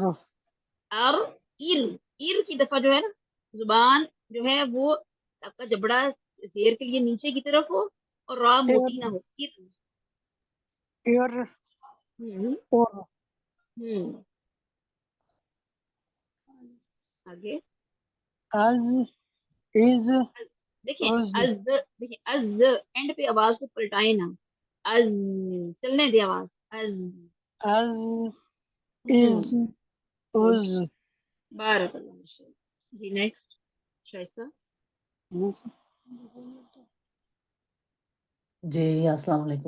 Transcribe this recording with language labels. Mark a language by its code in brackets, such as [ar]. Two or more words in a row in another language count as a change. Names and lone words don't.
[ur] اور ایر کی دفعہ جو ہے نا زبان جو ہے وہ آپ کا جبڑا زیر کے لیے نیچے کی طرف ہو اور را موٹی نہ ہو. ار ہوں اور ہوں. آگے. از از دیکھیں از از. دیکھیں از اینڈ پہ آواز کو پلٹائیں نا. از چلنے دے آواز. از از از از [ar] بارک اللہ. [ur] ماشاءاللہ. جی نیکسٹ شائستہ. جی [ar] السلام علیکم.